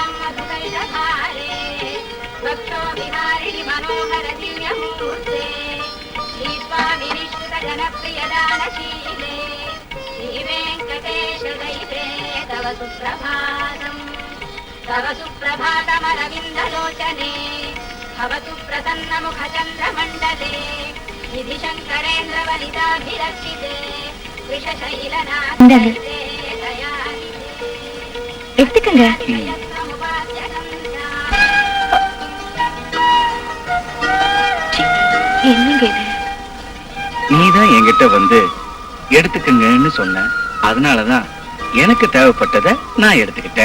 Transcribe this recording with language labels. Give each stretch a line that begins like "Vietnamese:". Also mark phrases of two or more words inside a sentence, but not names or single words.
Sanskrit: मधुकैटहारे भक्षो विहारिणि मनोहर दिव्यमूर्ते श्री स्वामी निश्रित जनप्रिय दानशीले श्री वेंकटेश दैते तव सुप्रभातम् तव सुप्रभातमरविन्दलोचने भवतु प्रसन्नमुखचन्द्रमण्डले निधिशङ्करेन्द्र वलिताभिरक्षिते वृषशैलनाथे
Tamil: எடுத்துக்கங்க. என்னங்க இது? நீதான் என்கிட்ட வந்து எடுத்துக்கங்கன்னு சொன்ன, அதனாலதான் எனக்கு தேவைப்பட்டதை நான் எடுத்துக்கிட்டேன்.